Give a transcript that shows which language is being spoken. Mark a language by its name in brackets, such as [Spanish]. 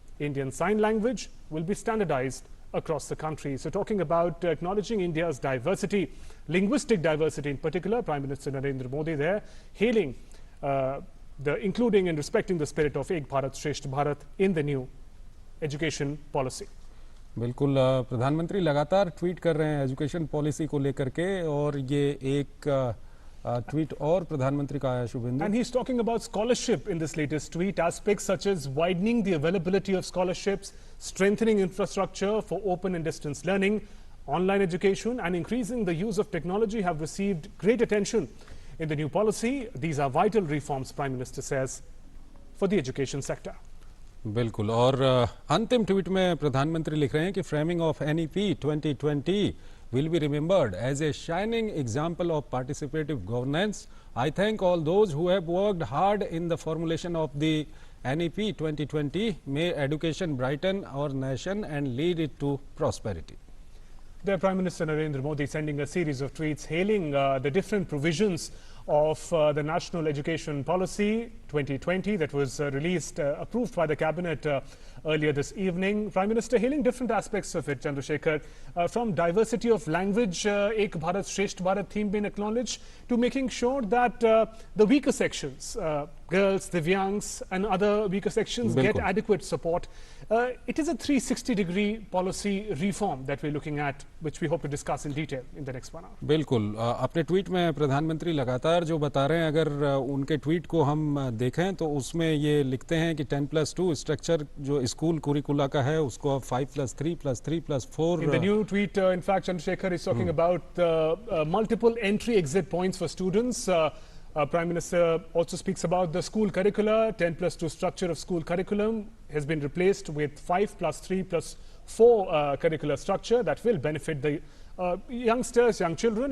[English] Indian Sign Language will be standardized across the country. So talking about acknowledging India's diversity, linguistic diversity in particular, Prime Minister Narendra Modi there hailing the including and respecting the spirit of Ek Bharat, Shresth Bharat in the new education policy. [Hindi] बिल्कुल, प्रधानमंत्री लगातार tweet कर रहे हैं education policy को लेकर के, और ये एक ट्वीट और प्रधानमंत्री का आया Suvendu. [English] And he's talking about scholarship in this latest tweet. Aspects such as widening the availability of scholarships, strengthening infrastructure for open and distance learning, online education and increasing the use of technology have received great attention in the new policy. These are vital reforms, Prime Minister says, for the education sector. [Hindi] बिल्कुल, और अंतिम tweet में प्रधानमंत्री लिख रहे हैं कि [English] Framing of NEP 2020 will be remembered as a shining example of participative governance. I thank all those who have worked hard in the formulation of the NEP 2020. May education brighten our nation and lead it to prosperity. The Prime Minister Narendra Modi sending a series of tweets hailing the different provisions of the National Education Policy 2020 that was approved by the Cabinet earlier this evening. Prime Minister hailing different aspects of it, Chandrasekhar, from diversity of language, Ek Bharat Shresth Bharat theme being acknowledged, to making sure that the weaker sections, girls, Divyangs and other weaker sections get adequate support. It is a 360-degree policy reform that we're looking at, which we hope to discuss in detail in the next 1 hour. [Hindi] बिल्कुल अपने tweet में प्रधानमंत्री लगातार जो बता रहे हैं, अगर उनके ट्वीट को हम देखें तो उसमें ये लिखते हैं कि 10+2 स्ट्रक्चर जो स्कूल कुरिकुला का है उसको अब 5+3+3+4. [English] In the new tweet, in fact, Chandrasekhar is talking about multiple entry-exit points for students. Prime Minister also speaks about the school curricula. 10+2 structure of school curriculum has been replaced with 5+3+4 curricular structure that will benefit the youngsters, young children.